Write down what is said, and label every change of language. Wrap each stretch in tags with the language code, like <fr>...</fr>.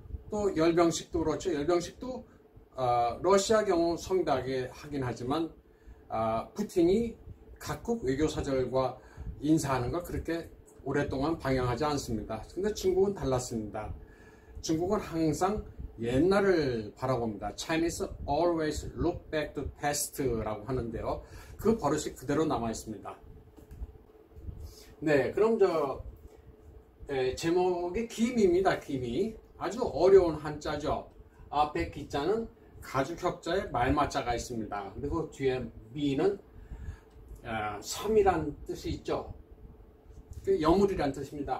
<ko>또 열병식도 그렇죠. 열병식도 러시아 경우 성대하게 하긴 하지만 푸틴이 각국 외교사절과 인사하는 걸 그렇게 오랫동안 방영하지 않습니다. 근데 중국은 달랐습니다. 중국은 항상 옛날을 바라봅니다.</ko> <en>Chinese always look back to past</en> <ko>라고 하는데요. 그 버릇이 그대로 남아 있습니다. 네, 그럼 제목이 기미입니다. 기미. 아주 어려운 한자죠. 앞에 기자는 가죽혁자에 말마자가 있습니다. 그리고 뒤에 미는 섬이란 뜻이 있죠. 여물이란 뜻입니다.</ko>